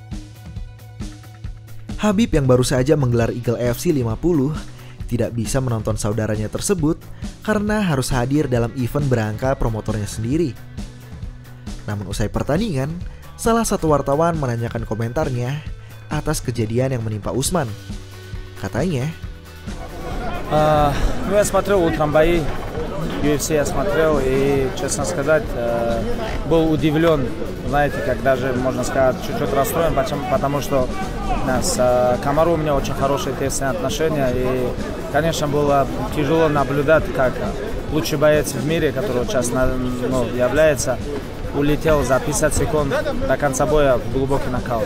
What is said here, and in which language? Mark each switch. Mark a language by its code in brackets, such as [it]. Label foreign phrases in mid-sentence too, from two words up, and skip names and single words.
[id] Khabib yang baru saja menggelar Eagle FC 50 tidak bisa menonton saudaranya tersebut karena harus hadir dalam event berangka promotornya sendiri. Namun usai pertandingan, salah satu wartawan menanyakan komentarnya atas kejadian yang menimpa Usman. Katanya, [ru] Ну, я смотрел утром бои, UFC я смотрел и, честно сказать, был удивлен, знаете, как даже, можно сказать, чуть-чуть расстроен, потому что с Камару у меня очень хорошие тесные отношения, и, конечно, было тяжело наблюдать, как лучший боец в мире, который сейчас является, улетел за 50 секунд до конца боя в глубокий нокаут.